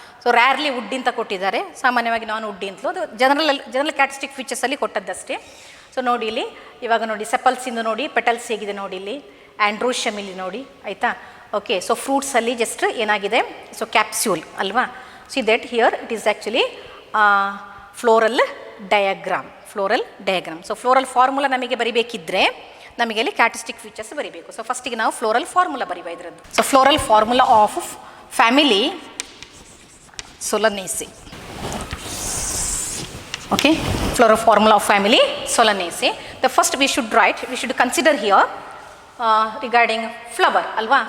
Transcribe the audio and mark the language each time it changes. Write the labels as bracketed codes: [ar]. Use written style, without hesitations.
[kn] So ರ್ಯಾರ್ಲಿ wood ಅಂತ ಕೊಟ್ಟಿದ್ದಾರೆ, ಸಾಮಾನ್ಯವಾಗಿ ನಾನ್ ವುಡ್ ಅಂತಲೂ ಅದು ಜನರಲ್ ಕ್ಯಾರೆಕ್ಟರಿಸ್ಟಿಕ್ ಫೀಚರ್ಸಲ್ಲಿ ಕೊಟ್ಟದ್ದಷ್ಟೇ. ಸೊ ನೋಡಿ ಇಲ್ಲಿ ಇವಾಗ ನೋಡಿ ಸೆಪಲ್ಸಿಂದು ನೋಡಿ ಪೆಟಲ್ಸ್ ಹೇಗಿದೆ ನೋಡಿ, ಇಲ್ಲಿ ಆ್ಯಂಡ್ರೋಷಮ್ ಇಲ್ಲಿ ನೋಡಿ, ಆಯಿತಾ. ಓಕೆ, ಸೊ ಫ್ರೂಟ್ಸಲ್ಲಿ ಜಸ್ಟ್ ಏನಾಗಿದೆ, ಸೊ ಕ್ಯಾಪ್ಸ್ಯೂಲ್ ಅಲ್ವಾ. [en] See that here it is actually floral diagram. [kn] So floral formula ನಮಗೆ ಬರಿಬೇಕಿದ್ರೆ ನಮಗೆ ಇಲ್ಲಿ ಕ್ಯಾರೆಕ್ಟರಿಸ್ಟಿಕ್ ಫೀಚರ್ಸ್ ಬರಿಬೇಕು. ಸೊ ಫಸ್ಟಿಗೆ ನಾವು ಫ್ಲೋರಲ್ ಫಾರ್ಮುಲಾ ಬರಿಬ ಇದರದ್ದು. [en] So floral formula of family Solanaceae. Okay, floral formula of family Solanaceae. The first we should consider here regarding flower ಅಲ್ವಾ.